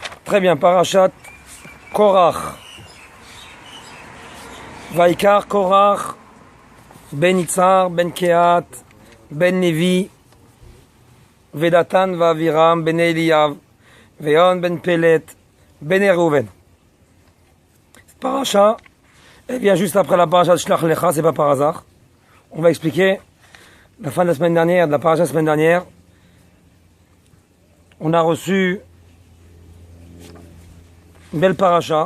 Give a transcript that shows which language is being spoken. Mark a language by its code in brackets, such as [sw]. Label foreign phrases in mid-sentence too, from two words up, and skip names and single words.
[fr] Très bien, [he] פרשת קרח. ויקח קרח, Ben Itzar, Ben Kehat, Ben Levi, Vedatan Vaviram, Ben Eliyav, Veon Ben Pelet, Ben Reuven. [fr] Cette paracha, elle vient juste après la paracha de Shlach Lecha, c'est pas par hasard. On va expliquer la fin de la semaine dernière, de la paracha de la semaine dernière. On a reçu une belle paracha.